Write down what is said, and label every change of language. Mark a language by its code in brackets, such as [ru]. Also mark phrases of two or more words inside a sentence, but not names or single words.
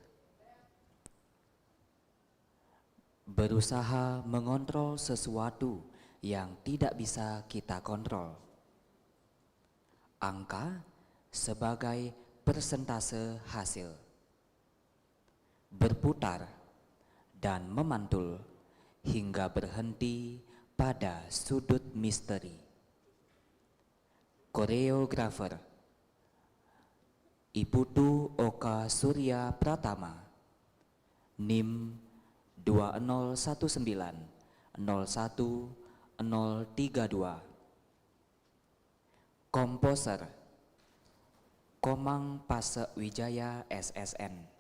[id] Berusaha mengontrol sesuatu yang tidak bisa kita kontrol. Angka sebagai persentase hasil. Berputar dan memantul hingga berhenti pada sudut misteri. Koreografer Iputu Oka Surya Pratama, NIM 201901032. Komposer Komang Pase Wijaya SSN.